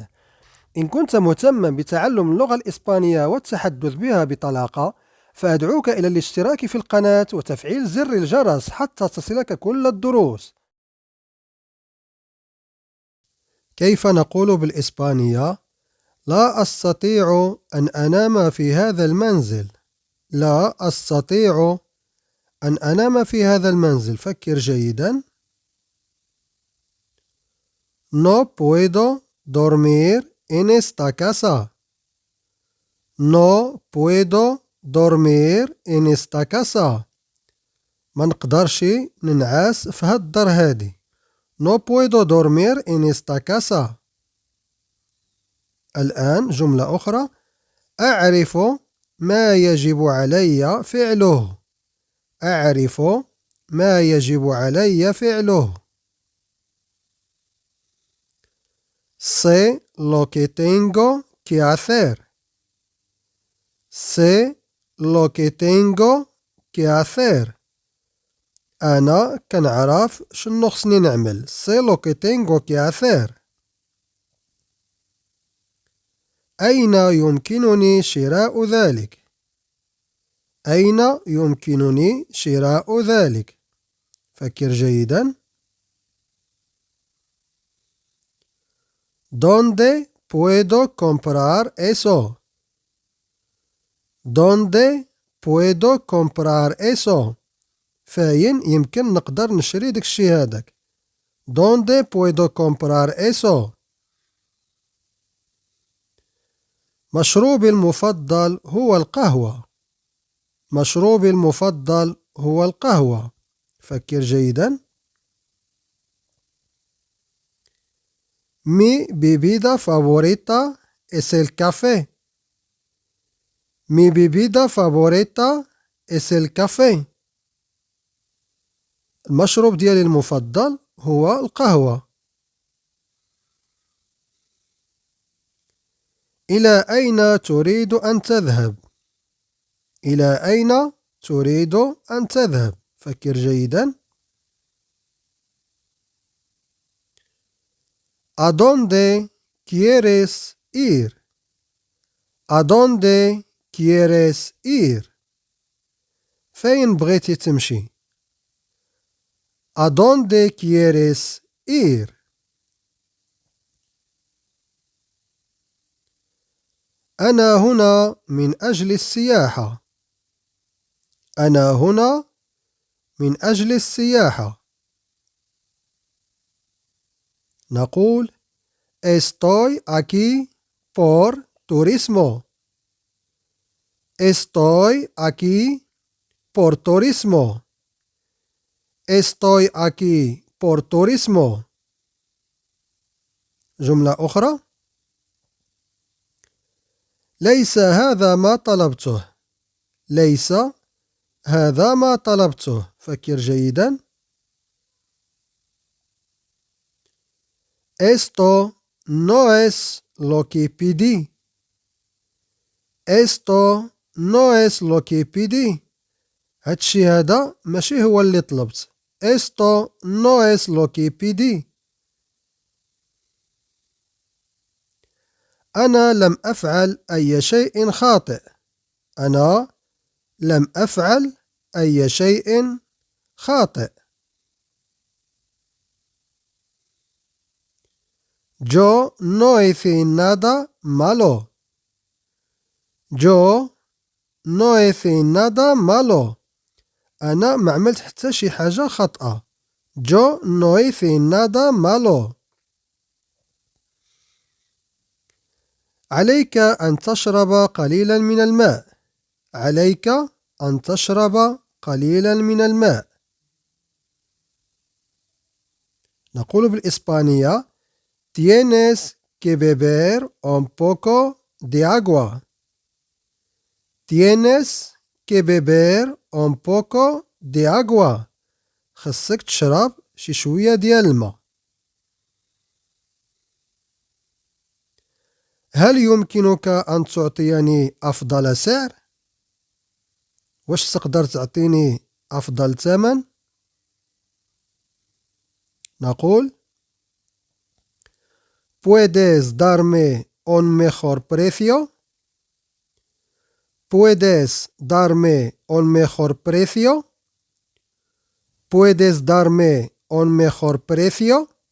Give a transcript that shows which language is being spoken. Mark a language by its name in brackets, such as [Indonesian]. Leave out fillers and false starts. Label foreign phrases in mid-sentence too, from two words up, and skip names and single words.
[Arabic] إن كنت مهتما بتعلم اللغة الإسبانية والتحدث بها بطلاقة، فأدعوك إلى الاشتراك في القناة وتفعيل زر الجرس حتى تصلك كل الدروس. كيف نقول بالإسبانية؟ لا أستطيع أن أنام في هذا المنزل. لا أستطيع أن أنام في هذا المنزل. فكر جيدا. [Spanish] No puedo dormir en esta casa. No puedo dormir en esta casa. [Arabic] ما نقدرش ننعس في هاد الدار هادي. [Spanish] No puedo dormir en esta casa. [Arabic] الآن جملة أخرى. أعرف ما يجب علي فعله. أعرف ما يجب علي فعله. [Spanish] Sé lo que tengo que hacer. Sé lo que tengo que hacer. [Arabic] أنا كنعرف شنو خصني نعمل. [Spanish] Sé lo que tengo que hacer. [Arabic] أين يمكنني شراء ذلك؟ أين يمكنني شراء ذلك؟ فكر جيدا. [Spanish] ¿Dónde puedo comprar eso? ¿Dónde puedo comprar eso? [Arabic] فاين يمكن نقدر نشري داك الشي هذاك. [Spanish] ¿Dónde puedo comprar eso? [Arabic] مشروبي المفضل هو القهوة. مشروبي المفضل هو القهوة. فكر جيدا. [Spanish] Mi bebida favorita es el café. Mi bebida favorita es el café. [Arabic] المشروب ديالي المفضل هو القهوة. إلى أين تريد أن تذهب؟ إلى أين تريد أن تذهب؟ فكر جيدا. [Spanish] ¿A dónde quieres ir? ¿A dónde quieres ir? [Arabic] فين بغيتي تمشي؟ [Spanish] ¿A dónde quieres ir? [Arabic] أنا هنا من أجل السياحة. أنا هنا من أجل السياحة. [Spanish] نقول Estoy aquí por turismo. Estoy aquí por turismo. Estoy aquí por turismo. [Arabic] جملة أخرى. ليس هذا ما طلبته. ليس هذا ما طلبته. فكر جيدا. [Spanish] Esto no es lo que pedí. Esto no es lo que pedí. [Arabic] هادشي هذا ماشي هو اللي طلبت. [Spanish] Esto no es lo que pedí. [Arabic] أنا لم أفعل أي شيء خاطئ. أنا لم أفعل أي شيء خاطئ. [Spanish] Yo no hice nada malo. Yo no hice nada malo. [Arabic] أنا ما عملت حتى شي حاجة خطأة. [Spanish] Yo no hice nada malo. [Arabic] عليك أن تشرب قليلا من الماء. عليك أن تشرب قليلا من الماء. نقول بالإسبانية [Spanish] Tienes que beber un poco de agua. Tienes que beber un poco de agua. [Arabic] خصك تشرب شي شوية ديال الماء. هل يمكنك أن تعطيني أفضل سعر؟ واش تقدر تعطيني أفضل ثمن؟ [Spanish] نقول ¿Puedes darme un mejor precio? ¿Puedes darme un mejor precio? ¿Puedes darme un mejor precio?